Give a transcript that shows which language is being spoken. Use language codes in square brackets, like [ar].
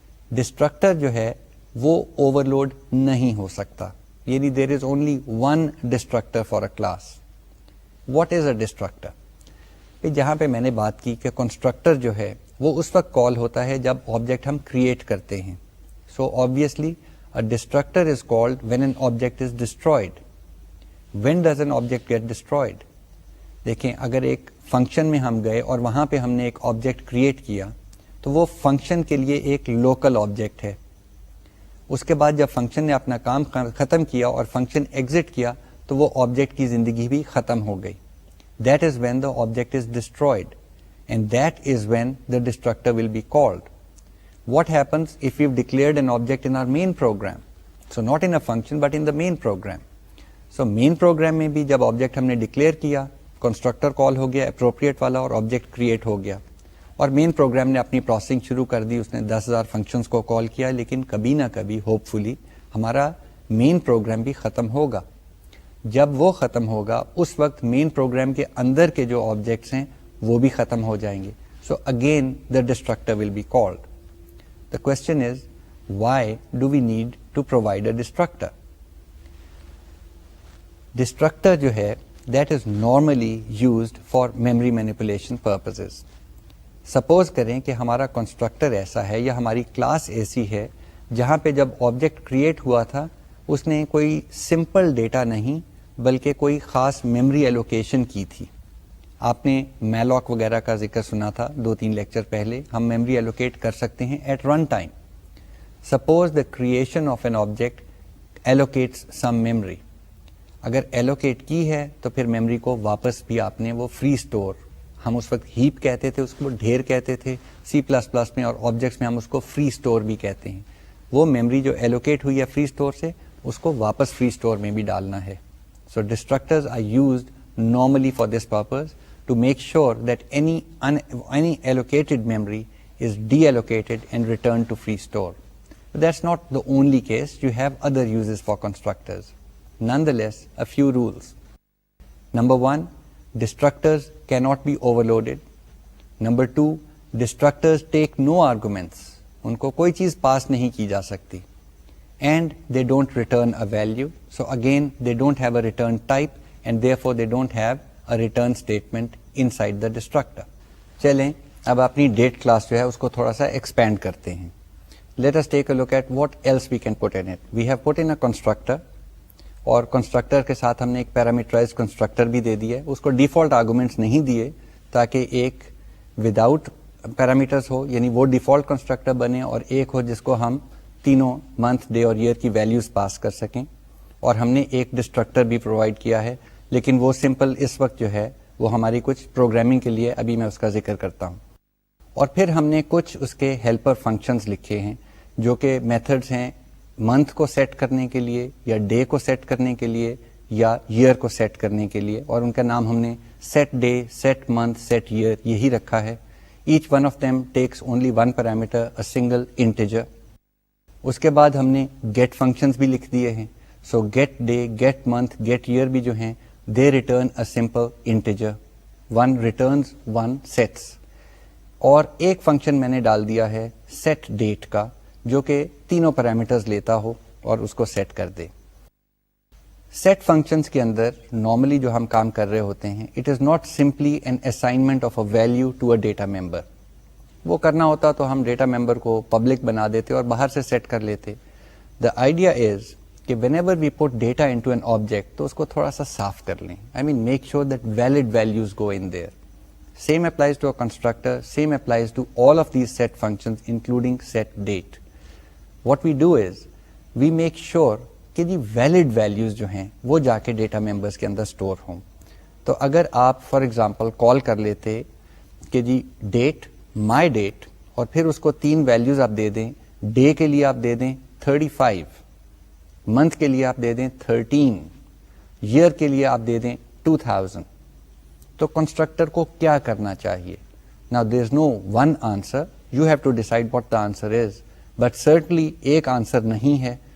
[ur] Distractor جو ہے وہ اوور لوڈ نہیں ہو سکتا, یعنی [en] There is only one destructor for a class. What is a destructor? [ur] جہاں پہ میں نے بات کی کہ کنسٹرکٹر جو ہے وہ اس وقت کال ہوتا ہے جب آبجیکٹ ہم کریٹ کرتے ہیں. [en] So obviously a destructor is called when an object is destroyed. When does an object get destroyed? [ur] دیکھیں اگر ایک فنکشن میں ہم گئے اور وہاں پہ ہم نے ایک آبجیکٹ کریٹ کیا تو وہ فنکشن کے لیے ایک لوکل آبجیکٹ ہے. اس کے بعد جب فنکشن نے اپنا کام ختم کیا اور فنکشن ایگزٹ کیا تو وہ آبجیکٹ کی زندگی بھی ختم ہو گئی. [en] That is when the object is destroyed, and that is when the destructor will be called. What happens if we've declared an object in our main program? So not in a function but in the main program. [ur] So main program میں بھی جب object ہم نے declare کیا, constructor call ہو گیا appropriate والا اور object create ہو گیا, اور مین پروگرام نے اپنی پروسیسنگ شروع کر دی, اس نے 10,000 فنکشنز کو کال کیا, لیکن کبھی نہ کبھی ہوپ فلی ہمارا مین پروگرام بھی ختم ہوگا. جب وہ ختم ہوگا اس وقت مین پروگرام کے اندر کے جو آبجیکٹس ہیں وہ بھی ختم ہو جائیں گے. [en] So again the destructor will be called. The question is, why do we need to provide a destructor? Destructor جو ہے that is normally used for memory manipulation purposes. [ur] Suppose کریں کہ ہمارا کنسٹرکٹر ایسا ہے یا ہماری کلاس ایسی ہے جہاں پہ جب آبجیکٹ کریٹ ہوا تھا اس نے کوئی سمپل ڈیٹا نہیں بلکہ کوئی خاص میموری ایلوکیشن کی تھی. آپ نے میلاک وغیرہ کا ذکر سنا تھا 2-3 لیکچر پہلے. ہم میموری ایلوکیٹ کر سکتے ہیں [en] At run time. Suppose the creation of an object allocates some memory. [ur] اگر ایلوکیٹ کی ہے تو پھر میموری کو واپس بھی آپ نے وہ فری اسٹور, ہم اس وقت ہیپ کہتے تھے, اس کو ڈھیر کہتے تھے, C++ میں اور آبجیکٹس میں ہم اس کو فری اسٹور بھی کہتے ہیں. وہ میموری جو ایلوکیٹ ہوئی ہے فری اسٹور سے اس کو واپس فری اسٹور میں بھی ڈالنا ہے. [en] So destructors are used normally for this purpose to make sure that any allocated memory is deallocated and returned to free store. But that's not the only case. You have other uses for constructors. Nonetheless, a few rules. Number 1, destructors cannot be overloaded. Number 2, destructors take no arguments. [ur] ان کو کوئی چیز پاس نہیں کی جا سکتی. [en] And they don't return a value. So again, they don't have a return type, and therefore they don't have a return statement inside the destructor. [ur] چلیں اب اپنی ڈیٹ کلاس جو ہے اس کو تھوڑا سا ایکسپینڈ کرتے ہیں. [en] Let us take a look at what else we can put in it. We have put in a constructor, [ur] اور کنسٹرکٹر کے ساتھ ہم نے ایک پیرامیٹرائز کنسٹرکٹر بھی دے دیا ہے. اس کو ڈیفالٹ آرگومنٹس نہیں دیے تاکہ ایک وداؤٹ پیرامیٹرز ہو, یعنی وہ ڈیفالٹ کنسٹرکٹر بنے, اور ایک ہو جس کو ہم تینوں منتھ, ڈے اور ایئر کی ویلیوز پاس کر سکیں. اور ہم نے ایک ڈسٹرکٹر بھی پرووائڈ کیا ہے, لیکن وہ سمپل اس وقت جو ہے وہ ہماری کچھ پروگرامنگ کے لیے, ابھی میں اس کا ذکر کرتا ہوں. اور پھر ہم نے کچھ اس کے ہیلپر فنکشنز لکھے ہیں جو کہ میتھڈز ہیں منتھ کو سیٹ کرنے کے لیے, یا ڈے کو سیٹ کرنے کے لیے, یا ایئر کو سیٹ کرنے کے لیے, اور ان کا نام ہم نے set day, set month, set year یہی رکھا ہے. [en] Each one of them takes only one parameter, a single integer. [ur] اس کے بعد ہم نے گیٹ فنکشنز بھی لکھ دیے ہیں. So get day, get month, get year بھی جو ہیں [en] They return a simple integer, one returns one sets. [ur] اور ایک فنکشن میں نے ڈال دیا ہے سیٹ ڈیٹ کا, جو کہ تینوں پیرامیٹرز لیتا ہو اور اس کو سیٹ کر دے. سیٹ فنکشنز کے اندر نارملی جو ہم کام کر رہے ہوتے ہیں, [en] It is not simply an assignment of a value to a data member. [ur] وہ کرنا ہوتا تو ہم ڈیٹا ممبر کو پبلک بنا دیتے اور باہر سے سیٹ کر لیتے. [en] the idea is کہ whenever we put data into an object [ur] تو اس کو تھوڑا سا صاف کر لیں. [en] I mean make sure that valid values go in there. Same applies to a constructor, same applies to all of these set functions including set date. What we do is we make sure [ur] کہ جی valid values جو ہیں وہ جا کے data members کے اندر store ہوں. تو اگر آپ فار ایگزامپل کال کر لیتے کہ جی ڈیٹ, مائی ڈیٹ, اور پھر اس کو تین ویلیوز آپ دے دیں, ڈے کے لیے آپ دے دیں 35, منتھ کے لیے آپ دے دیں 13, ایئر کے لیے آپ دے دیں 2000, تو کنسٹرکٹر کو کیا کرنا چاہیے؟ [en] Now there is no one answer, you have to decide what the answer is, [ur] but certainly ایک آنسر نہیں ہے.